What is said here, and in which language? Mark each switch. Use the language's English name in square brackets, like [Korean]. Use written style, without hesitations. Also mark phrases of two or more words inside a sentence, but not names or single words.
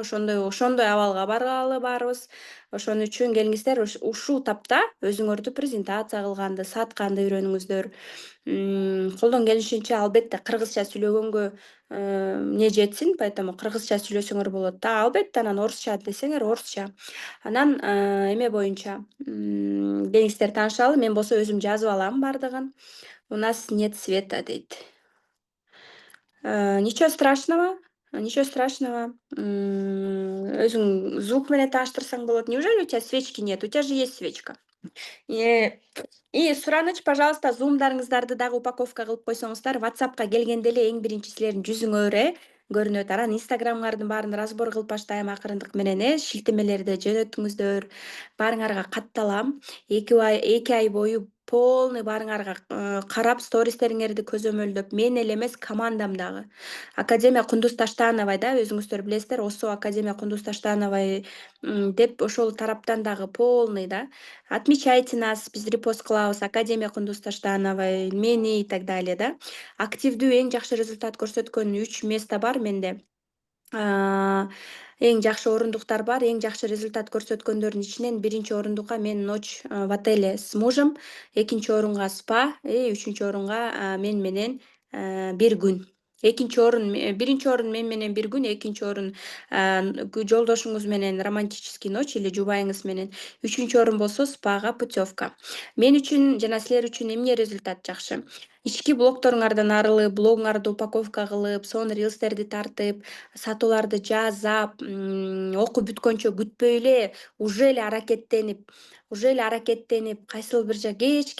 [Kyrgyz] Ошондой абалга баргалы баарыбыз. Ошон үчүн келиңиздер ушул тапта өзүңөрдү презентация кылганды, сатканды үйрөнүңүздөр. Колдон келишинче албетте кыргызча сүйлөгөнгө эмне жетсин, поэтому кыргызча сүйлөсөңөр болот да. Албетте анан орусча десеңер орусча. Анан эме боюнча келиңиздер таанышалы. Мен болсо өзүм жазып алам баардыгын. [Russian] У нас нет света дейт. Ничего страшного, ничего страшного. [Kyrgyz] Өзүң звук менен тааныштырсаң болот. [Russian] Неужели у тебя свечки нет? У тебя же есть свечка. [Kyrgyz] И сураныч, пожалуйста, зумдарыңыздарды дагы упаковка кылып койсоңуздар, WhatsAppка келгенде эле эң биринчи силердин жүзүңөр көрүнөт. Анан инстаграмыңардын баарын разбор кылып баштайм акырындык менен, шилтемелерди жөнөтүңүздөр. Баарыңарга катталам. 2 ай бою полный баарыңарга карап, стористериңерди көзөмөлдөп, мен эле эмес, командам дагы. Академия Кундуз Таштановой, да, өзүңүздөр билесиздер, ОСО Академия Кундуз Таштановой деп ошол тараптан дагы полный, да. [Russian] Отмечайте нас, [Kyrgyz] биз репост кылабыз, Академия Кундуз Таштановой, мени [Russian] и так далее, [Kyrgyz] да. Активдүү эң жакшы результат көрсөткөн 3 место бар менде. Эң жакшы орундуктар бар. Эң жакшы результат көрсөткөндөрдүн ичинен биринчи орундукка мен [Russian] ночь в отеле с мужем, [Kyrgyz] экинчи орунга спа, үчүнчү орунга мен менен 1 күн. Биринчи орун мен менен 1 күн, экинчи орун жолдошуңуз менен [Russian] романтический ночь или [Kyrgyz] жубайыңыз менен, үчүнчү орун болсо спага путевка. Мен үчүн жана силер үчүн эмне результат жакшы? ички блокторуңардан арылып, блогуңарды упаковка кылып, сонун рилстерди тартып, сатууларды жасап, окуп бүткөнчө күтпөй эле уже эле аракеттенип, кайсыл бир кечки